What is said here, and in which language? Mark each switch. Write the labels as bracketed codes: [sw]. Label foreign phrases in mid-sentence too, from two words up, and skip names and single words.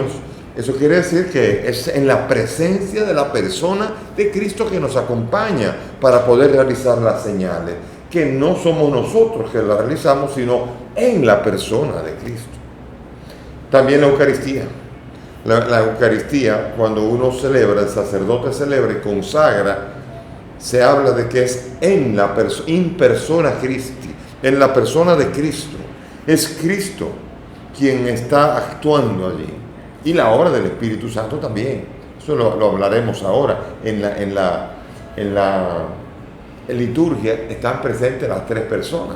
[es] Eso quiere decir que es en la presencia de la persona de Cristo que nos acompaña para poder realizar las señales, que no somos nosotros que las realizamos, sino en la persona de Cristo. También la Eucaristía. La Eucaristía, cuando uno celebra, el sacerdote celebra y consagra, se habla de que es en la [la] in persona Christi, [es] en la persona de Cristo. Es Cristo quien está actuando allí. Y la obra del Espíritu Santo también. Eso lo hablaremos ahora en liturgia están presentes las tres personas.